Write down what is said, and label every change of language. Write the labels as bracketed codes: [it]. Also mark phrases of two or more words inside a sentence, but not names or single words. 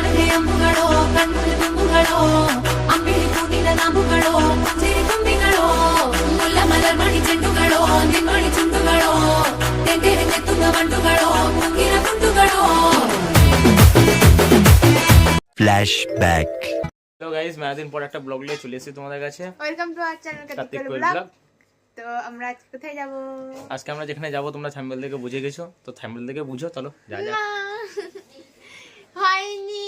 [ml] അമ്പുകളോ കണ്ണുകൾ തുമ്പുകളോ അമ്പിളി പൂവിൻ നാമ്പുകളോ സിരി തുമ്പികളോ മുല്ല മലർ മണി ചെണ്ടുകളോ നിൻമണി ചുണ്ടുകളോ തേൻതിരെ തെത്തുവ വണ്ടുകളോ മുങ്ങിന ഗുണ്ടുകളോ [bn] ফ্ল্যাশব্যাক। তো গাইস মেলাদিন পর একটা ব্লগ নিয়ে চলে এসেছি তোমাদের কাছে। [en] welcome to our channel [bn] কার্তিক কোয়েল ব্লগ। তো আমরা আজ কোথায় যাব? আজকে আমরা যেখানে যাব তোমরা থাম্বনেল দেখে বুঝে গেছো, তো থাম্বনেল দেখে বুঝো, চলো যা যা। হয়নি।